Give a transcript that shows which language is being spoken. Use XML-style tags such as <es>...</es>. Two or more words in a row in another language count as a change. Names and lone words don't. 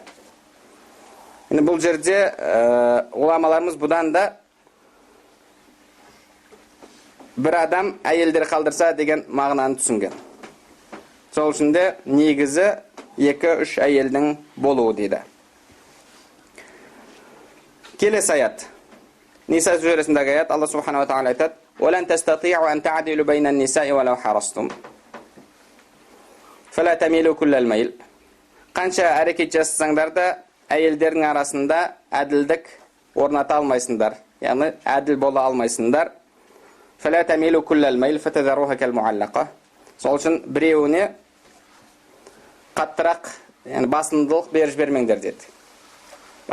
<kk>Енді бұл жерде ғұламаларымыз бұдан да бір адам әйелдер қалдырса деген мағынаны түсінген. Сол үшін де негізі 2-3 әйелдің болуы дейді. Келесі аят. Ниса сүресіндегі аят, Алла</kk> <ar>سبحانه وتعالى</ar> <kk>айтады:</kk> <ar>"ولن تستطيعوا أن تعدلوا بين النساء ولو حرصتم. فلا تميلوا كل الميل."</ar> <kk>Қанша әрекет жасасаңдар да әйелдердің арасында әділдік орната алмайсыңдар. Яғни әділ бола алмайсыңдар.</kk> <ar>فلا تميلوا كل الميل فتذروها كالمعلقة.</ar> <kk>Сол үшін біреуіне қаттырақ, яғни басымдылық беріп жібермеңдер деді.</kk>